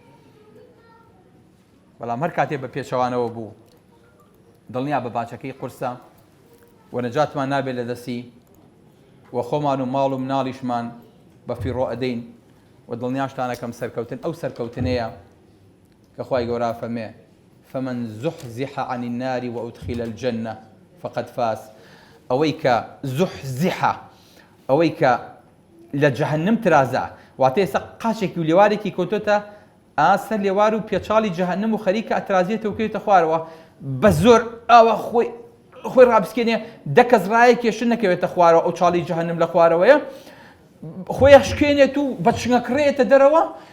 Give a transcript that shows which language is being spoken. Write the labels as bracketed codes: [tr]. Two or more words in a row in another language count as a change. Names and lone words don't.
[ckb] بەڵام هەر کاتێ بە پێچەوانەوە بوو، دڵنیا بە باچەکەی قورسە و نەجاتمان نابێت لە دەستی، و خۆمان و ماڵ و مناڵیشمان بە فیڕۆ ئەدەین، و دڵنیاشتانەکەم سەرکەوتن ئەو سەرکەوتنەیە کە خوای گەورە فەرمێ [ar] فمن زحزح عن النار وأدخل الجنة فقد فاز. [ckb] ئەوەی کە زحزحە، ئەوەی کە لە جەهەنەم ترازە، واتە ئێستا قاچێکی و لێوارێکی کەوتۆتە ئاسە لێوار و پێچاڵی جەهەنەم و خەریکە ئەترازێتەوە و کەوێتە خوارەوە، بە زۆر ئەوە خۆی ڕابسکێنێ، دە کەس ڕایە کێشن نەکەوێتە خوارەوە، ئەو چاڵی جەهەنەم لە خوارەوەیە خۆی ئەشکێنێت و بە چنگەکڕێتە دەرەوە.